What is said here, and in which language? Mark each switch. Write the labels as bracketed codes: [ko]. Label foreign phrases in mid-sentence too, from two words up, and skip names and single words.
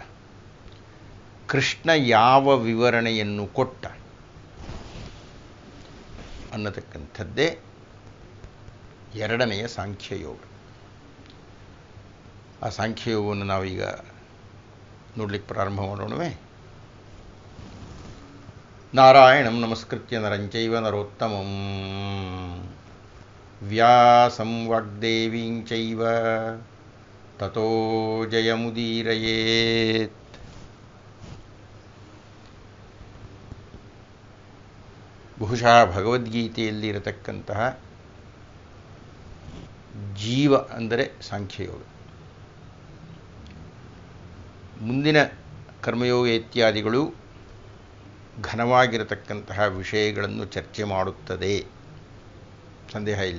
[kn] ಕೃಷ್ಣ ಯಾವ ವಿವರಣೆಯನ್ನು ಕೊಟ್ಟ ಅನ್ನತಕ್ಕಂಥದ್ದೇ ಎರಡನೆಯ ಸಾಂಖ್ಯಯೋಗ. ಆ ಸಾಂಖ್ಯಯೋಗವನ್ನು ನಾವೀಗ ನೋಡ್ಲಿಕ್ಕೆ ಪ್ರಾರಂಭ ಮಾಡೋಣವೇ. [sa] ನಾರಾಯಣಂ ನಮಸ್ಕೃತ್ಯ ನರಂಚೈವ ನರೋತ್ತಮಂ ವ್ಯಾಸಂ ವಾಗ್ದೇವೀಂಚೈವ ತತೋ ಜಯಮುದೀರಯೇತ್. [kn] ಬಹುಶಃ ಭಗವದ್ಗೀತೆಯಲ್ಲಿರತಕ್ಕಂತಹ ಜೀವ ಅಂದರೆ ಸಾಂಖ್ಯಯೋಗ. ಮುಂದಿನ ಕರ್ಮಯೋಗ ಇತ್ಯಾದಿಗಳು ಘನವಾಗಿರತಕ್ಕಂತಹ ವಿಷಯಗಳನ್ನು ಚರ್ಚೆ ಮಾಡುತ್ತದೆ, ಸಂದೇಹ ಇಲ್ಲ.